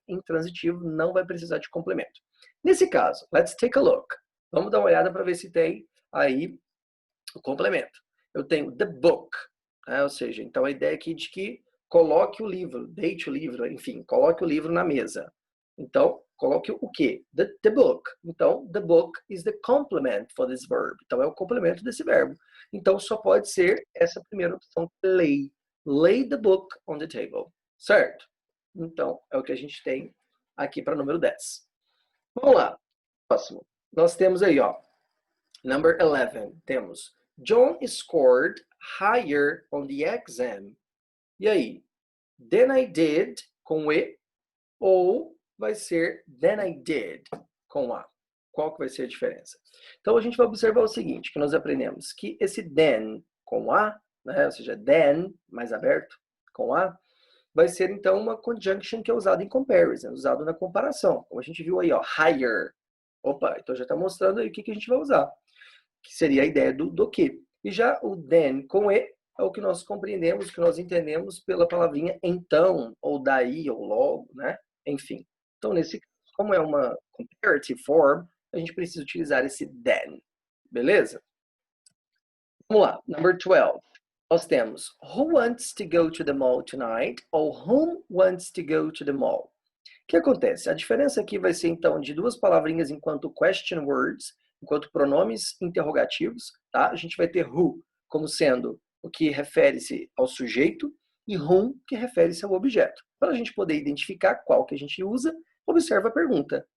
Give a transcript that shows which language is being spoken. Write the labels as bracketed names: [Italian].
[Portuguese] Intransitivo não vai precisar de complemento. Nesse caso, [English] let's take a look. [Portuguese] Vamos dar uma olhada para ver se tem aí o complemento. Eu tenho [English] the book, [Portuguese] né? Ou seja, então a ideia aqui de que coloque o livro, deite o livro, enfim, coloque o livro na mesa. Então, coloque o quê? [English] The book. Então, the book is the complement for this verb. [Portuguese] Então, é o complemento desse verbo. Então, só pode ser essa primeira opção, lay. [English] Lay the book on the table. [Portuguese] Certo? Então, é o que a gente tem aqui para número 10. Vamos lá. Próximo. Nós temos aí, ó, number 11. Temos [English] John scored higher on the exam. [Portuguese] E aí? Than I did, com E, ou vai ser [English] than I did, [Portuguese] com A. Qual que vai ser a diferença? Então, a gente vai observar o seguinte, que nós aprendemos que esse than com A, né, ou seja, than, mais aberto, com A, vai ser, então, uma conjunction que é usada em comparison, usado na comparação. Como a gente viu aí, ó, higher. Opa, então já está mostrando aí o que a gente vai usar, que seria a ideia do que. E já o then com E é o que nós compreendemos, o que nós entendemos pela palavrinha então, ou daí, ou logo, né? Enfim. Então, nesse caso, como é uma comparative form, a gente precisa utilizar esse then. Beleza? Vamos lá. Number 12. Nós temos [English] who wants to go to the mall tonight ou whom wants to go to the mall. [Portuguese] O que acontece? A diferença aqui vai ser, então, de duas palavrinhas enquanto question words, enquanto pronomes interrogativos, tá? A gente vai ter who como sendo o que refere-se ao sujeito e whom que refere-se ao objeto. Para a gente poder identificar qual que a gente usa, observa a pergunta.